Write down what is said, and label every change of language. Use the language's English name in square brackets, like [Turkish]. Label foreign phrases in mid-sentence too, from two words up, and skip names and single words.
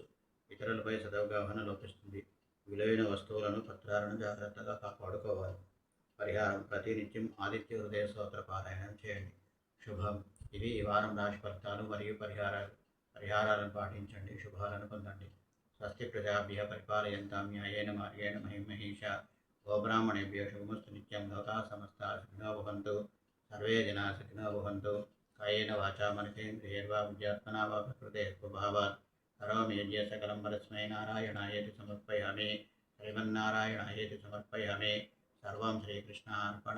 [Telugu] ఇతరులపై సదవగాహన లోపిస్తుంది. విలువైన వస్తువులను పత్రాలను జాగ్రత్తగా కాపాడుకోవాలి. పరిహారం ప్రతి నిత్యం ఆదిత్య హృదయ స్తోత్ర పారాయణం చేయండి. శుభం. ఇవి ఈ వారం రాశి ఫలితాలు మరియు పరిహారాలను పాటించండి. శుభాలను పొందండి. [Sanskrit] स्वस्ति प्रजाभ्य परिपालयन्तां न्यायेन मार्गेण महिमहीषा गोब्राह्मणेभ्यो शुभमस्तु नित्यं. लोका समस्ता सुखिनो भवन्तु. सर्वे जना सुखिनो भवन्तु. సర్వే జనా సుఖినో భవంతు. कायेन वाचा मनसेन्द्रियैर्वा बुद्ध्यात्मना वा प्रकृते स्वभावात् करोमि यज्ञ सकलं परस्मै नारायणायेति समर्पयामि. श्रीमन्नारायणायेति समर्पयामि. सर्वं श्रीकृष्णार्पणमस्तु.